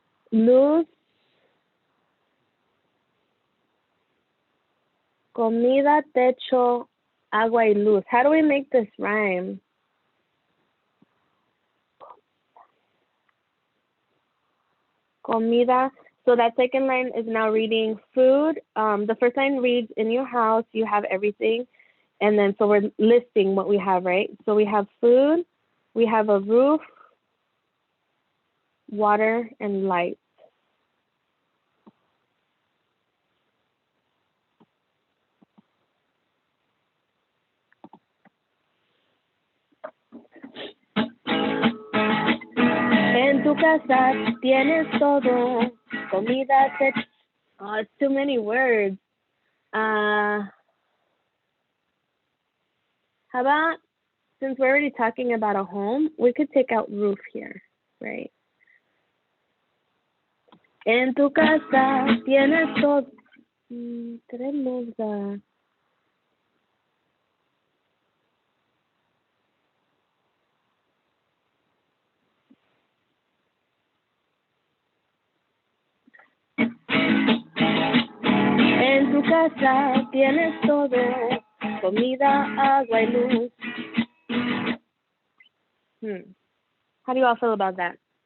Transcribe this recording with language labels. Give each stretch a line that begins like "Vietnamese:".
Spanish: Luz, comida, techo, agua y luz.
English: How do we make this rhyme? Comida. So that second line is now reading food. The first line reads, in your house, you have everything. And then, so we're listing what we have, right? So we have food, we have a roof, water, and light.
Spanish: En tu casa tienes todo, comida, techo.
English: Oh, it's too many words. How about, since we're already talking about a home, we could take out roof here, right?
Spanish: En tu casa tienes todo. Tenemos En tu casa tienes todo, comida, agua y luz.
English: How do you all feel about that?